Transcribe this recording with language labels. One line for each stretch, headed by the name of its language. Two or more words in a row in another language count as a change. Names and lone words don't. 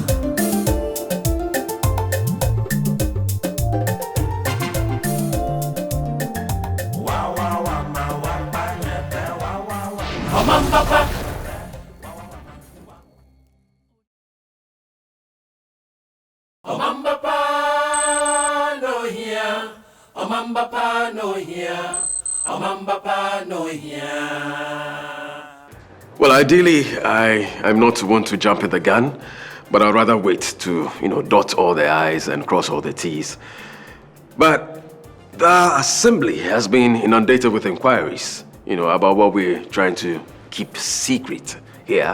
English: Omanbapa Omanbapa no here Omanbapa no here Omanbapa no here. Well, ideally, I'm not one to jump at the gun, but I'd rather wait to, dot all the I's and cross all the T's. But the assembly has been inundated with inquiries, about what we're trying to keep secret here.